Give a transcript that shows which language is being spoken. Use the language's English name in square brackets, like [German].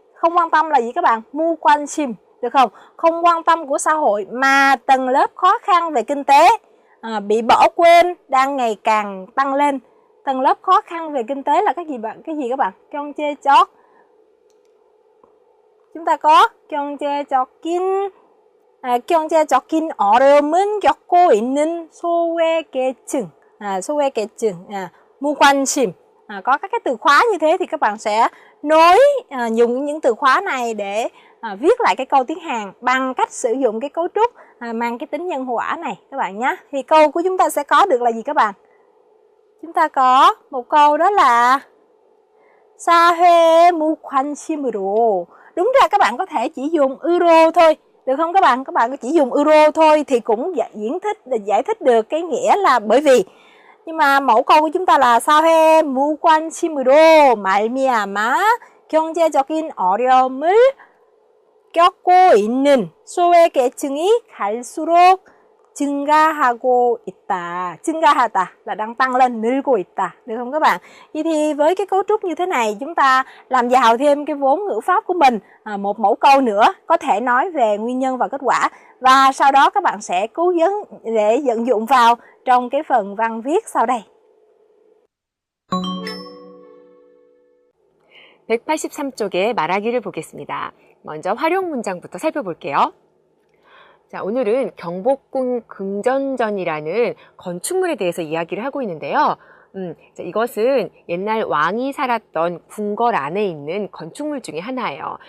[Vietnamese] Không quan tâm là gì các bạn? 무관심, được không? Không quan tâm của xã hội mà tầng lớp khó khăn về kinh tế bị bỏ quên đang ngày càng tăng lên. Tầng lớp khó khăn về kinh tế là cái gì bạn? Cái gì các bạn? 경제적. Chúng ta có [Korean] 경제적인 어려움은 겪고 있는 소외계층. 소외계층, 무관심. [Vietnamese] Có các cái từ khóa như thế thì các bạn sẽ dùng những từ khóa này để viết lại cái câu tiếng Hàn bằng cách sử dụng cái cấu trúc mang cái tính nhân hỏa này các bạn nhé. Thì câu của chúng ta sẽ có được là gì các bạn? Chúng ta có một câu đó là [Korean] 사회 무관심으로. [Vietnamese] Đúng ra các bạn có thể chỉ dùng euro thôi, được không các bạn? Các bạn chỉ dùng euro thôi thì cũng giải thích được cái nghĩa là bởi vì. Nhưng mà mẫu câu của chúng ta là [Korean] 사회 무관심으로 말미암아 경제적인 어려움을 겪고 있는 소외계층이 갈수록 증가하고 있다. [Vietnamese] 증가하다 là đang tăng lên, [Korean] 늘고 있다. [Vietnamese] Được không các bạn? Vậy thì với cái cấu trúc như thế này chúng ta làm giàu thêm cái vốn ngữ pháp của mình. Một mẫu câu nữa có thể nói về nguyên nhân và kết quả. Và sau đó các bạn sẽ cố vấn để vận dụng vào trong cái phần văn viết sau đây. [Korean] 183쪽의 말하기를 보겠습니다. 먼저 활용 문장부터 살펴볼게요. 자, 오늘은 경복궁 긍정전이라는 건축물에 대해서 이야기를 하고 있는데요. 자, 이것은 옛날 왕이 살았던 궁궐 안에 있는 건축물 중에 하나예요.